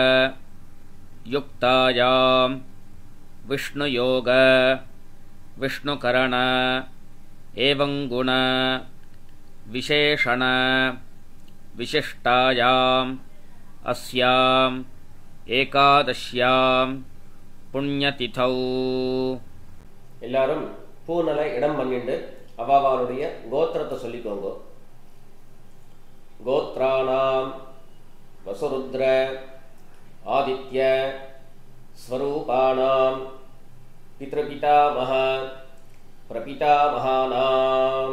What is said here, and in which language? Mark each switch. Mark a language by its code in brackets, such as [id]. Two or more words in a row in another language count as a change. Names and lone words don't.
[sa] युक्तायां विष्णुयोग विष्णुकरण एवं गुण विशेषण विशिष्टायाम् अस्याम् एकादश्यां पुण्यतिथौ [ta] எல்லாரும் பூனலை இடம் பண்ணிட்டு அவாவாளுடைய கோத்திரத்தை சொல்லிக்கோங்க. [sa] गोत्राणां वसुरुद्र आदित्य स्वरूपाणां पितृपितामह प्रपितामहानाम्.